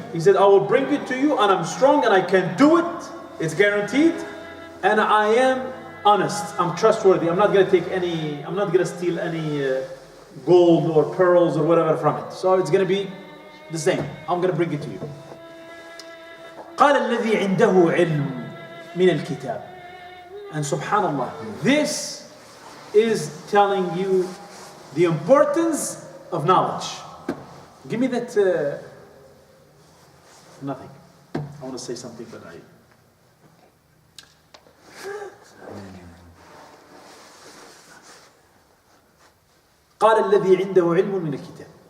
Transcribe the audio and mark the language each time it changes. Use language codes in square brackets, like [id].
[en] He said, I will bring it to you and I'm strong and I can do it. It's guaranteed. And I am honest. I'm trustworthy. I'm not going to steal any gold or pearls or whatever from it. So it's going to be the same. I'm going to bring it to you. [ar] قال الذي عنده علم من الكتاب. [en] And subhanallah, this is telling you the importance of knowledge. Give me that. Nothing. I want to say something, but [ar] قال الذي عنده علم من الكتاب.